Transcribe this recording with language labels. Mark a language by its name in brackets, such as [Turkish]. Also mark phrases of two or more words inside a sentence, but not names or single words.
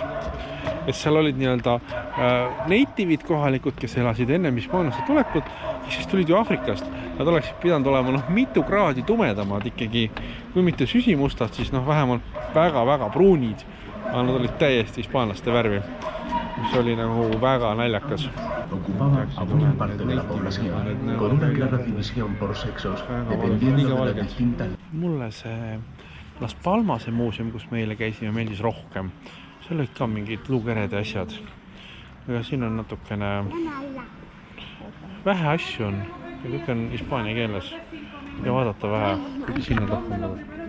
[Estonian] Et seal olid nii-öelda nativid kohalikud, kes elasid ennem hispaanlaste tulekut, siis tulid ju Afrikast. Nad oleksid pidanud olema mitu kraadi tumedamad ikkagi, kui mitte süsimustad, siis vähemalt väga-väga pruunid. Aga nad olid täiesti hispaanlaste värvi, mis oli nagu väga naljakas. [Spanish] Ocupaba a buena parte de la población, con una clara división por sexos, dependiendo de la distinta. [Estonian] Mulle see Las Palmase muuseum, kus meile käisime, meeldis rohkem. Seal olid ka mingid luukered ja asjad. Aga siin on natukene vähe asju on. Ja kõik on hispaania keeles. Ja vaadata vähe, kuigi siin on rohkem.